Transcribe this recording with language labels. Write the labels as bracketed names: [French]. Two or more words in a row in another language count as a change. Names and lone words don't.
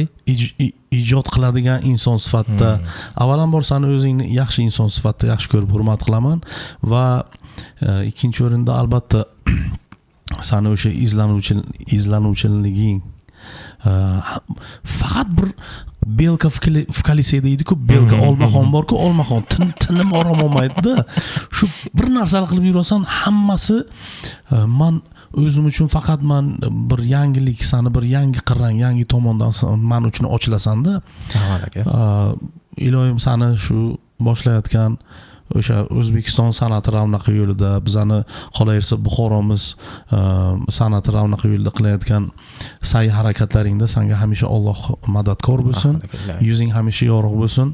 [Uzbek] ijod qiladigan inson sifatida avvalambor seni o'zingni yaxshi inson sifatida yaxshi ko'rib hurmat qilaman va ikkinchi o'rinda albatta seni o'sha izlanuvchiliging faqat bir [Russian] белка в колесе [Uzbek] deydi-ku, belka olmaxon bor-ku, olmaxon tinim orom olmaydi-da. Shu bir narsani qilib yurasan, hammasi men o'zim uchun faqat men bir yangilik, seni bir yangi qirrang, yangi tomondan men uchun ochilasan-da. Iloyim seni shu boshlayotgan o'sha O'zbekiston san'ati ravnaqi yo'lida, bizani qolaversa Buxoromiz san'ati ravnaqi yo'lida qilayotgan sa'y harakatlaringda senga hamisha Alloh madadkor bo'lsin, yuzing hamisha yorug' bo'lsin.